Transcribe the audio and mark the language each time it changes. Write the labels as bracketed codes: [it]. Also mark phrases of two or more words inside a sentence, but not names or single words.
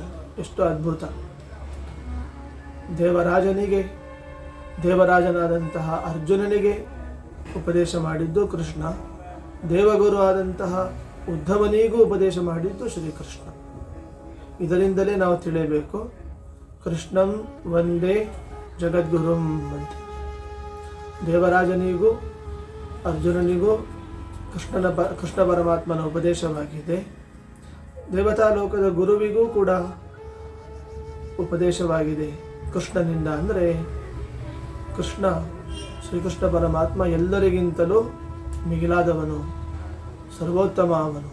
[kn] ಎಷ್ಟು ಅದ್ಭುತ! ದೇವರಾಜನಾದಂತಹ ಅರ್ಜುನನಿಗೆ ಉಪದೇಶ ಮಾಡಿದ್ದು ಕೃಷ್ಣ, ದೇವಗುರು ಆದಂತಹ ಉದ್ಧವನಿಗೂ ಉಪದೇಶ ಮಾಡಿದ್ದು ಶ್ರೀಕೃಷ್ಣ. ಇದರಿಂದಲೇ ನಾವು ತಿಳಿಯಬೇಕು, [sa] ಕೃಷ್ಣಂ ವಂದೇ ಜಗದ್ಗುರುಂ [kn] ಅಂತ. ದೇವರಾಜನಿಗೂ ಅರ್ಜುನನಿಗೂ ಕೃಷ್ಣ ಪರಮಾತ್ಮನ ಉಪದೇಶವಾಗಿದೆ. ದೇವತಾ ಲೋಕದ ಗುರುವಿಗೂ ಕೂಡ ಉಪದೇಶವಾಗಿದೆ ಕೃಷ್ಣನಿಂದ. ಅಂದರೆ ಶ್ರೀಕೃಷ್ಣ ಪರಮಾತ್ಮ ಎಲ್ಲರಿಗಿಂತಲೂ ಮಿಗಿಲಾದವನು, ಸರ್ವೋತ್ತಮ ಅವನು.